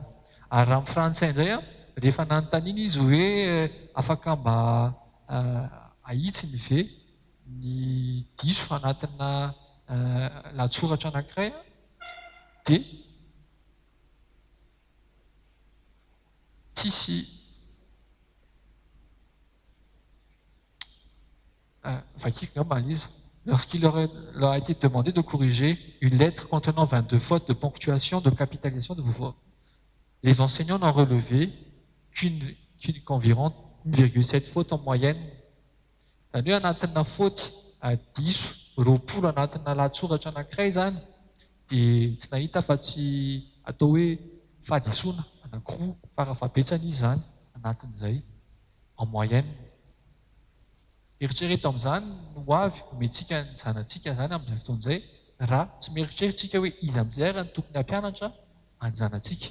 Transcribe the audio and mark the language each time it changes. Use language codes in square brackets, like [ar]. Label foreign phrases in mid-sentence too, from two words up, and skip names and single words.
[mg] Ary raha amin'ny frantsay indray rehefa nanontaniana izy hoe afaka mba ahitsiny ve ny diso anatina latsoratra anankiray dia tsisy vakiko ngamba izy. [fr] Lorsqu'il leur a été demandé de corriger une lettre contenant 22 fautes de ponctuation, de capitalisation de vos fautes, les enseignants n'ont relevé qu'environ 1,7 fautes en moyenne. [mg] Izany hoe anatina faute 10, 20 anatina latsoratra anankiray zany dia tsy nahita fa tsy atao hoe fahadisoana anankiroa farafabetsany izy zany anatin'izay [fr] en moyenne. [mg] Eritrereto amin'izany no avy omentsika ny zanatsika zany amin'izay fotoan'izay raha tsy mieritreritsika hoe iza amin'izay ary ny tokony hampianatra any zanatsika.